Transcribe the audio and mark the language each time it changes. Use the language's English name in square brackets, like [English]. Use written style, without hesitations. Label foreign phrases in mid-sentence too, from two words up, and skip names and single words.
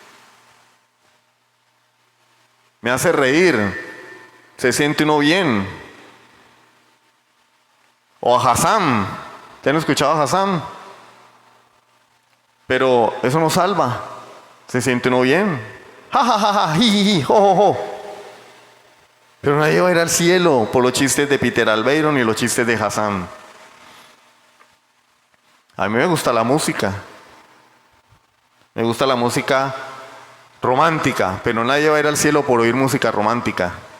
[Spanish] Me hace reír. Se siente uno bien. O a Hassan. ¿Ya han escuchado a Hassan? Pero eso no salva. Se siente uno bien. Ja, ja, ja, ja, ji, ji, ji, jo, jo, jo. Pero nadie va a ir al cielo por los chistes de Peter Albeiro ni los chistes de Hassan. A mí me gusta la música. Me gusta la música romántica, pero nadie va a ir al cielo por oír música romántica.